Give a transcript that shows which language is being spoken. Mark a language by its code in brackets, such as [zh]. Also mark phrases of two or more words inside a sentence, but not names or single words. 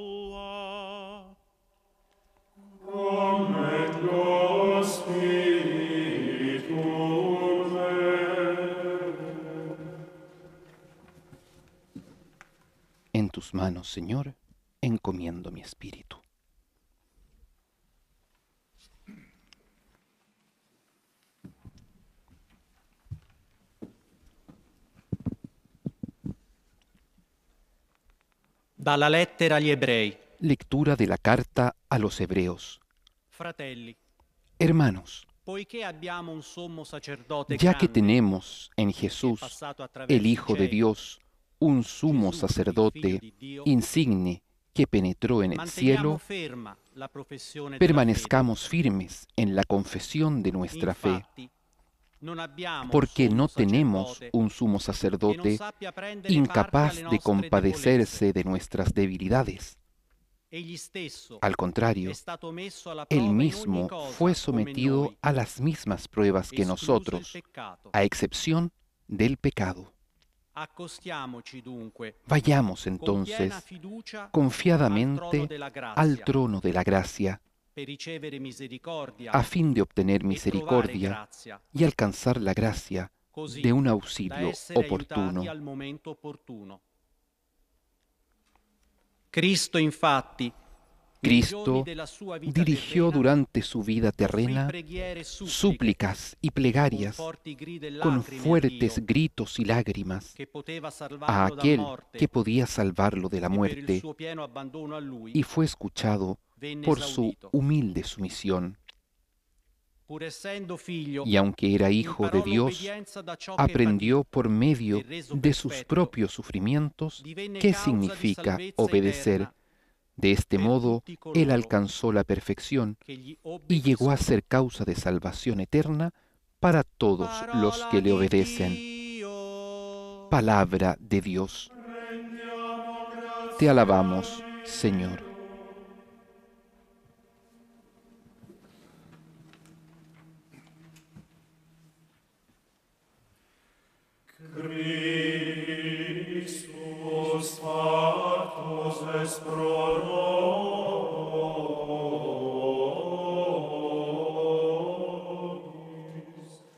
[es] En tus manos, Señor, encomiendo mi espíritu. [it] Dalla lettera agli Ebrei. [es] Lectura de la carta a los Hebreos. [it] Fratelli, [es] Hermanos, [it] poiché abbiamo un sommo sacerdote [es] ya que [it] grande, [es] tenemos en Jesús, el Hijo de Dios, un sumo sacerdote insigne que penetró en el cielo, permanezcamos firmes en la confesión de nuestra fe, porque no tenemos un sumo sacerdote incapaz de compadecerse de nuestras debilidades. Al contrario, él mismo fue sometido a las mismas pruebas que nosotros, a excepción del pecado. [it] Accostiamoci dunque [es] Vayamos [it] con piena [es] entonces [it] fiducia al [es] confiadamente [it] trono della [es] al [it] grazia [es] trono de la gracia, [it] per ricevere misericordia [es] a fin de obtener [it] e trovare [es] misericordia [it] grazia, [es] y alcanzar la gracia [it] così [es] de un [it] da [es] auxilio [it] essere [es] oportuno. [it] aiutati al momento opportuno. Cristo, infatti, nei giorni [es] Cristo [it] della sua vita [es] dirigió [it] terrena, [es] durante su vida [it] offrì [es] terrena [it] preghiere e suppliche [es] súplicas y [it] con [es] plegarias [it] forti grida e [es] con [it] lacrime a [es] fuertes [it] Dio, [es] gritos y lágrimas [it] che poteva [es] a [it] salvarlo da [es] aquel [it] morte [es] que podía salvarlo de la [it] e per il [es] muerte, [it] suo pieno abbandono a Lui [es] y fue escuchado [it] venne [es] por su [it] esaudito. [es] humilde sumisión. [it] Pur essendo figlio, [es] Y aunque era hijo de [it] imparò [es] Dios, [it] l'obbedienza da ciò che [es] aprendió [it] patì [es] por medio [it] e reso [es] de sus [it] perfetto, [es] propios sufrimientos [it] divenne [es] qué [it] causa di [es] significa [it] salvezza [es] obedecer. [it] eterna [es] De este [it] per [es] modo, [it] tutti [es] él [it] coloro [es] alcanzó la perfección [it] che gli [es] y llegó a [it] obbediscono. [es] ser causa de salvación eterna para todos los [it] Parola [es] que le [it] di [es] obedecen. [it] Dio. [es] Palabra de Dios. Te alabamos, Señor. [la] Christus factus est pro nobis.